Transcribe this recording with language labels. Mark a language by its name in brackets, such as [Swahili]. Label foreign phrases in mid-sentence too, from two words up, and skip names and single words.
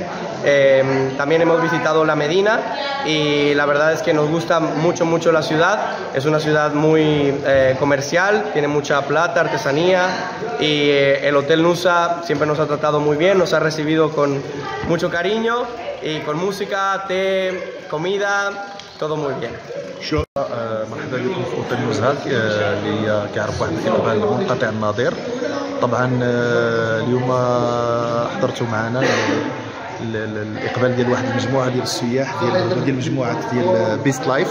[Spanish] También hemos visitado la Medina y la verdad es que nos gusta mucho la ciudad. Es una ciudad muy comercial, tiene mucha plata, artesanía, y el Hotel Nouza siempre nos ha tratado muy bien, nos ha recibido con mucho cariño y con música, té, comida, todo muy bien. [Arabic] مرحبا بكم في اوتيل نزهه اللي كيعرف واحد الاقبال منقطع النظير. طبعا اليوم حضرتوا معنا الاقبال ديال واحد المجموعه ديال السياح ديال مجموعه ديال بيست لايف.